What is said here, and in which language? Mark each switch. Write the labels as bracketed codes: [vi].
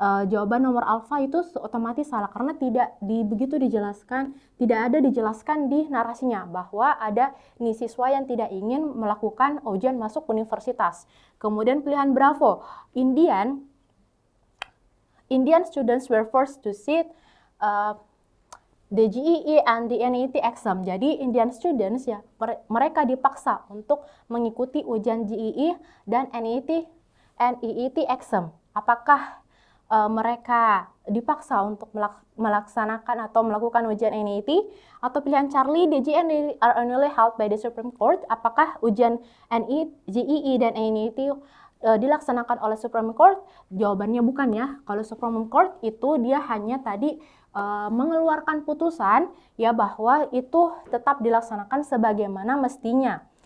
[id] Jawaban nomor alfa itu otomatis salah karena tidak ada dijelaskan di narasinya bahwa ada nih siswa yang tidak ingin melakukan ujian masuk universitas. Kemudian pilihan bravo, [en] Indian students were forced to sit the GEE and the NET exam. [id] Jadi [en] Indian students [id] ya, mereka dipaksa untuk mengikuti ujian GEE dan NET exam. Apakah mereka dipaksa untuk melaksanakan atau melakukan ujian NET? Atau pilihan Charlie, [en] the GEE are only held by the Supreme Court. [id] Apakah ujian GEE dan NET dilaksanakan oleh Supreme Court? Jawabannya bukan ya. Kalau Supreme Court itu dia hanya tadi mengeluarkan putusan ya bahwa itu tetap dilaksanakan sebagaimana mestinya.